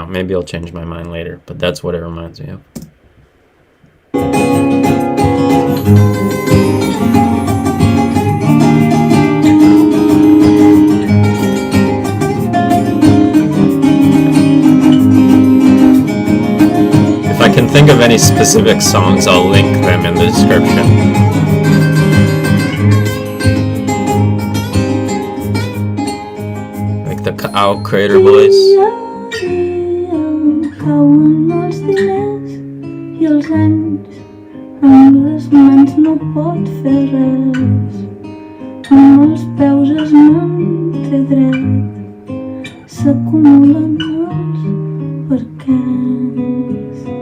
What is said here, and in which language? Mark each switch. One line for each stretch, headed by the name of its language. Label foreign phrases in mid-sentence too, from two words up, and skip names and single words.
English: Maybe I'll change my mind later, but that's what it reminds me of. If I can think of any specific songs, I'll link them in the description. Like the Owl Crater Boys.
Catalan: Cauen els diners i els anys, amb les mans no pot fer res, amb els peus es manté dret, s'acumulen els perquès.